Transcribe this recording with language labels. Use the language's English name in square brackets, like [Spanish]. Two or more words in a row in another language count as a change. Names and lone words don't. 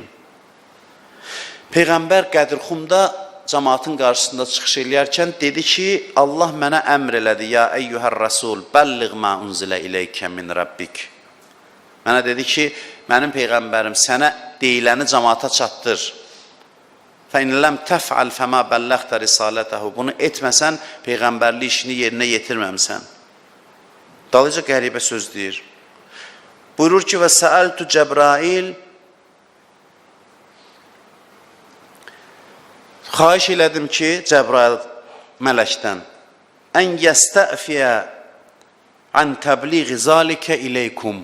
[Azerbaijani] Peyğəmbər Qədirxumda cəmaatın qarşısında çıxış eləyərkən dedi ki, Allah mənə əmr elədi, [Arabic] يا أيها الرسول بلغ ما أنزل إليك من ربك. [Azerbaijani] Mənə dedi ki, mənim Peyğəmbərim sənə deyiləni cəmaata çatdır. [Arabic] فَاِنْ لَمْ تَفْعَلْ فَمَا بَلَّغْتَ رِسَالَتَهُ. [Azerbaijani] Bunu etməsən, Peyğəmbərli işini yerinə yetirməmsən. Dalıca qəribə söz deyir. Buyurur ki, [Arabic] وسألت جبريل, [Azerbaijani] xahiş elədim ki, Cəbrail mələkdən, [Arabic] أن يستعفي عن تبليغ ذلك إليكم.